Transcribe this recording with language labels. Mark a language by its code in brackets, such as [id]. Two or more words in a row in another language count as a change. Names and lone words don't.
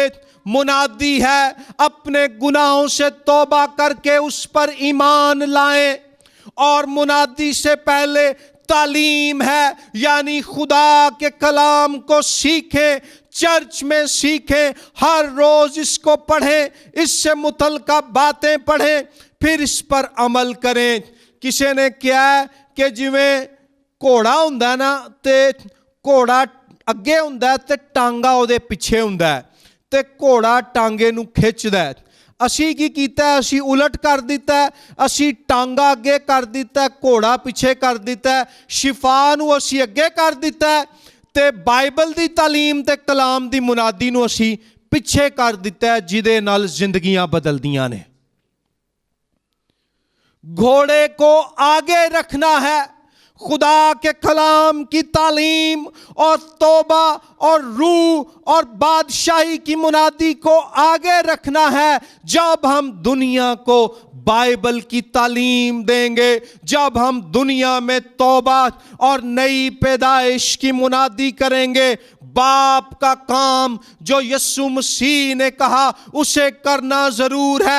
[ur] منادی ہے اپنے گناہوں سے توبہ کر کے اس پر ایمان لائیں، اور منادی سے پہلے تعلیم ہے، یعنی خدا کے کلام کو سیکھیں، چرچ میں سیکھیں، ہر روز اس کو پڑھیں، اس سے متعلقہ باتیں پڑھیں، پھر اس پر عمل کریں۔ [pa] کسی نے کیا ہے کہ جویں گھوڑا ہوندا نا تے گھوڑا اگے ہوندا تے ٹانگا او دے پیچھے ہوندا ہے تے گھوڑا ٹانگے نو کھچدا ہے۔ اسی کی کیتا ہے، اسی الٹ کر دیتا ہے، اسی ٹانگا اگے کر دیتا ہے، گھوڑا پیچھے کر دیتا ہے، شفا نو اسی اگے کر دیتا ہے تے بائبل دی تعلیم تے کلام دی منادی نو اسی پیچھے کر دیتا ہے، جدے نال زندگیاں بدل دیاں نے۔ [ur] گھوڑے کو آگے رکھنا ہے، خدا کے کلام کی تعلیم اور توبہ اور روح اور بادشاہی کی منادی کو آگے رکھنا ہے۔ جب ہم دنیا کو بائبل کی تعلیم دیں گے، جب ہم دنیا میں توبہ اور نئی پیدائش کی منادی کریں گے، باپ کا کام جو یسوع مسیح نے کہا اسے کرنا ضرور ہے۔